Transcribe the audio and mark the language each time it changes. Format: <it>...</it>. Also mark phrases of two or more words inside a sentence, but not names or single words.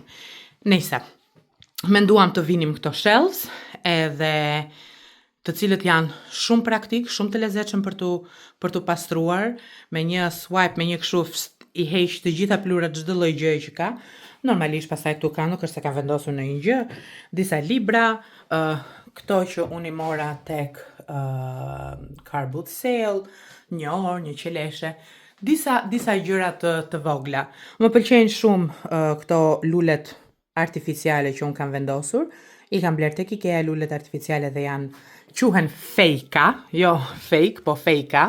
<sq>Nëse menduam të vinim këto shelves, edhe të cilët janë shumë praktik, shumë të lezetshëm për tu pastruar, me një swipe, me një kështu i heq të gjitha plurat çdo lloj gjëje që ka. Normalisht pastaj këtu ka nuk është se ka vendosur në një gjë, disa libra, këto që unë i mora tek</sq> <en>car boot sale,</en> <sq>një orë, një qeleshe, disa gjëra të vogla. Më pëlqejnë shumë këto lulet artificiale që unë kam vendosur. I kam bler tek IKEA lulet artificiale dhe quhen fejka, jo fake, po fejka.</sq>